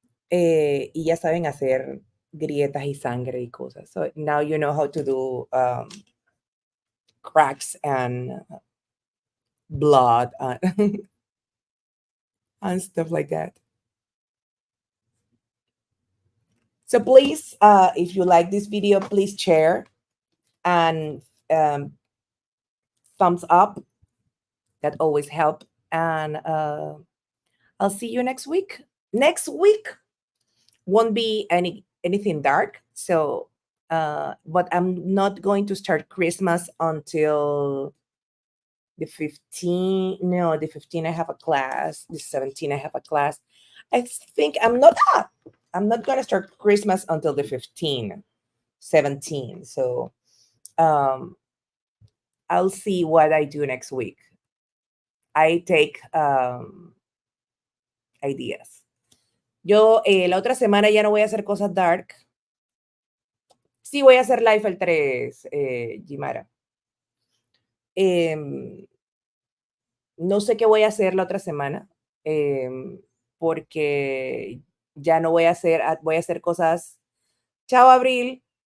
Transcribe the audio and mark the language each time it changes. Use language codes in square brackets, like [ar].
[es] Y ya saben hacer grietas y sangre y cosas. [en] So now you know how to do cracks and blood and stuff like that. So please, if you like this video, please share and thumbs up. That always help. And I'll see you next week. Next week won't be anything dark. So, but I'm not going to start Christmas until the 15. No, the 15 I have a class. The 17 I have a class. I think I'm not going to start Christmas until the 15, 17. So, I'll see what I do next week. I take ideas. [es] Yo la otra semana ya no voy a hacer cosas dark. Sí voy a hacer live el 3, Jimara. No sé qué voy a hacer la otra semana, porque ya no voy a hacer cosas. Chao, Abril.